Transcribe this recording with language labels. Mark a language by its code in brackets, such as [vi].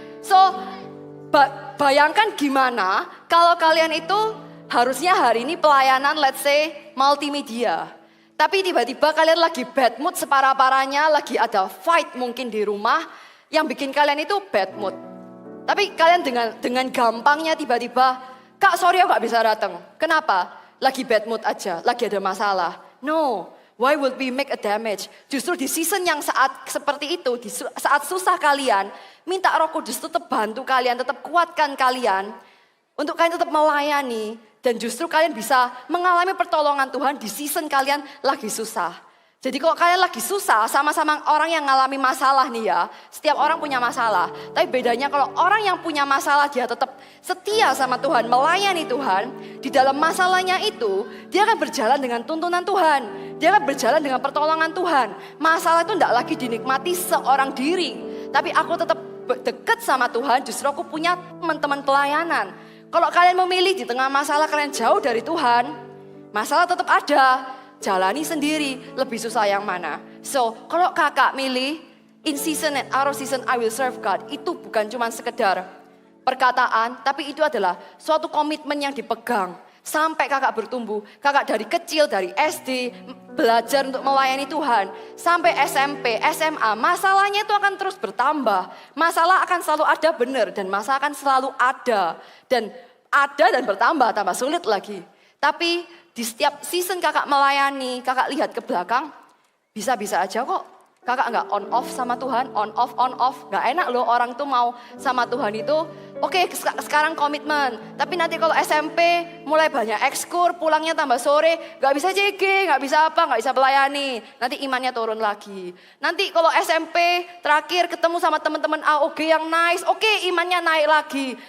[id] So bayangkan gimana kalau kalian itu harusnya hari ini pelayanan let's say multimedia. Tapi tiba-tiba kalian lagi bad mood separah-parahnya, lagi ada fight mungkin di rumah yang bikin kalian itu bad mood. Tapi kalian dengan gampangnya tiba-tiba, Kak sorry aku gak bisa datang. Kenapa? Lagi bad mood aja, lagi ada masalah. [en] No, why would we make a damage? [id] Justru di season yang saat seperti itu, di saat susah kalian, minta Roh Kudus tetap bantu kalian, tetap kuatkan kalian, untuk kalian tetap melayani, dan justru kalian bisa mengalami pertolongan Tuhan di season kalian lagi susah. Jadi kalau kalian lagi susah, sama-sama orang yang ngalami masalah nih ya, setiap orang punya masalah. Tapi bedanya kalau orang yang punya masalah dia tetap setia sama Tuhan, melayani Tuhan, di dalam masalahnya itu, dia akan berjalan dengan tuntunan Tuhan. Dia akan berjalan dengan pertolongan Tuhan. Masalah itu tidak lagi dinikmati seorang diri, tapi aku tetap deket sama Tuhan, justru aku punya teman-teman pelayanan. Kalau kalian memilih di tengah masalah kalian jauh dari Tuhan, masalah tetap ada. Jalani sendiri, lebih susah yang mana. [en] So, [id] kalau kakak milih, [en] in season and out of season I will serve God. [id] Itu bukan cuma sekedar perkataan, tapi itu adalah suatu komitmen yang dipegang. Sampai kakak bertumbuh, kakak dari kecil, dari SD, belajar untuk melayani Tuhan. Sampai SMP, SMA, masalahnya itu akan terus bertambah. Masalah akan selalu ada benar, dan masalah akan selalu ada. Dan bertambah, tambah sulit lagi. Tapi di setiap season kakak melayani, kakak lihat ke belakang, bisa-bisa aja kok. Kakak nggak on off sama Tuhan, on off. Nggak enak loh orang tuh mau sama Tuhan itu. Oke, sekarang komitmen. Tapi nanti kalau SMP mulai banyak ekskur, pulangnya tambah sore, nggak bisa CG, nggak bisa apa, nggak bisa melayani. Nanti imannya turun lagi. Nanti kalau SMP terakhir ketemu sama teman-teman AOG yang nice, oke imannya naik lagi.